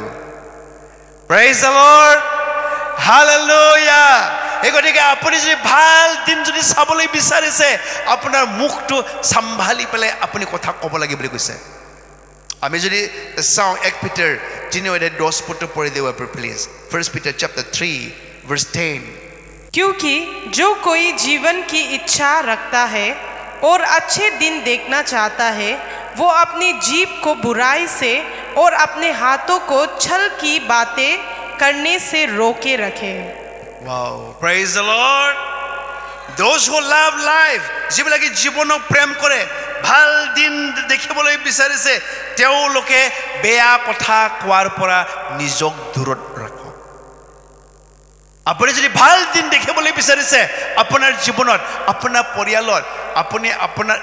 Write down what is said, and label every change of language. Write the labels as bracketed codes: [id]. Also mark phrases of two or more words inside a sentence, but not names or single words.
[en] Praise the Lord, hallelujah. [as] এই গতিকে আপুনি যদি ভাল দিন যদি চাবলৈ বিচাৰিছে, আপোনাৰ মুখটো চম্ভালি পেলাই আপুনি কথা ক'ব লাগে বুলি কৈছে। আমি যদি চাওঁ 1 Peter 3:10 পঢ়ি দিও প্লিজ 1 Peter chapter 3 verse 10 [hi] क्योंकि जो कोई जीवन की इच्छा रखता है और अच्छे दिन देखना चाहता है वो अपनी जीभ को बुराई से और अपने हाथों को छल की बातें करने से रोके रखे [en] wow praise the lord those who love life [as] যিবিলাকে জীৱনক প্ৰেম কৰে ভাল দিন দেখিবলৈ বিচাৰিছে তেওঁলোকে বেয়া কথা কোৱাৰ পৰা নিজক দূৰত ৰাখক আপুনি যদি ভাল দিন দেখিবলৈ বিচাৰিছে আপোনাৰ জীৱনত আপোনাৰ পৰিয়ালত আপুনি আপোনাৰ